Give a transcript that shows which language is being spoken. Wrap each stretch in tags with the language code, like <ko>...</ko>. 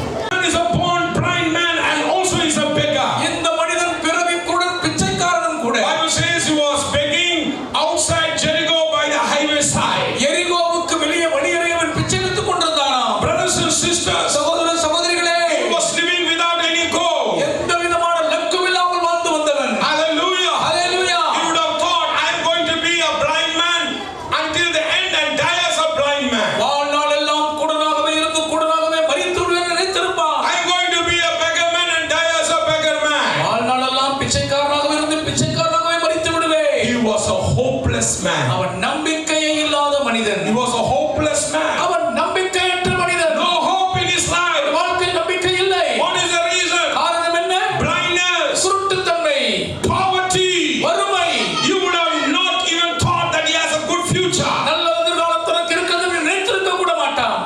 <en>Man is a born blind man and also is a beggar.</en> <ta>இந்த மனிதன் பிறவி குருடன் பிச்சைக்காரனும் கூட.</ta> <en>Bible says he was begging outside Jericho by the highway side.</en> <ta>எரிகோவுக்கு வெளியே வழியறையவன் பிச்சை எடுத்துக் கொண்டிருந்தானாம்.</ta> <en>Brothers and sisters,</en> <ta>சகோதர சகோதரிகளே,</ta> <en>he was living without any goal.</en> <ta>எந்த விதமான லட்சியம் இல்லாமல் வாழ்ந்து வந்தவன்.</ta> <en>Hallelujah.</en> <ta>Hallelujah.</ta> <en>He would have thought, I am going to be a blind man until the end and die as a blind man.</en> <ta>வாழ்நாள் எல்லாம் குருடனாகவே இருந்து குருடனாகவே மரித்து விடுவேன் நினைத்திருப்பான்.</ta> <en>I am going to be a beggar man and die as a beggar man.</en> <ta>வாழ்நாள் எல்லாம் பிச்சைக்காரனாகவே இருந்து பிச்சைக்காரனாகவே மரித்து விடுவேன்.</ta> <en>He was a hopeless man.</en> <ta>அவன் நம்பிக்கையே இல்லாத மனிதன்.</ta> <en>He was a hopeless man.</en> <ta>அவன் நம்பிக்கையற்ற மனிதன்.</ta> <en>No hope in his life.</en> <ta>வாழ்க்கையில் நம்பிக்கை இல்லை.</ta> <en>What is the reason?</en> <ta>காரணம் என்ன?</ta> <en>Blindness,</en> <ta>குருட்டுத்தன்மை,</ta> <en>poverty.</en> <ta>வறுமை.</ta> <en>You would have not even thought that he has a good future.</en> <ta>நல்ல எதிர்காலம் தனக்கு இருக்கிறது என்று நினைத்திருக்க கூட மாட்டான்.</ta>